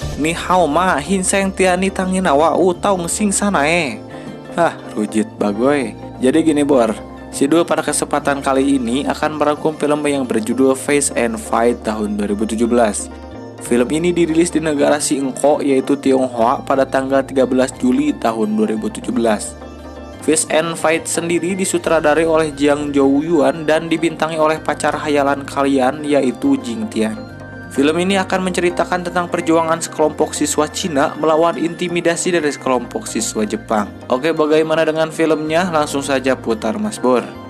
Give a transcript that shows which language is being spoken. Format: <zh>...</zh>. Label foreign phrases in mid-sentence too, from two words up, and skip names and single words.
<id>Ni hao ma hinseng tiani tanginawa utong sing sanae. Hah, rujit bagoy. Jadi gini Bor, Sidul pada kesempatan kali ini akan merangkum film yang berjudul Face and Fight tahun 2017. Film ini dirilis di negara si engko yaitu Tionghoa pada tanggal 13 Juli tahun 2017. Face and Fight sendiri disutradarai oleh Jiang Jouyuan dan dibintangi oleh pacar hayalan kalian yaitu Jing Tian. Film ini akan menceritakan tentang perjuangan sekelompok siswa Cina melawan intimidasi dari sekelompok siswa Jepang. Oke, bagaimana dengan filmnya? Langsung saja putar Mas Bor.</id>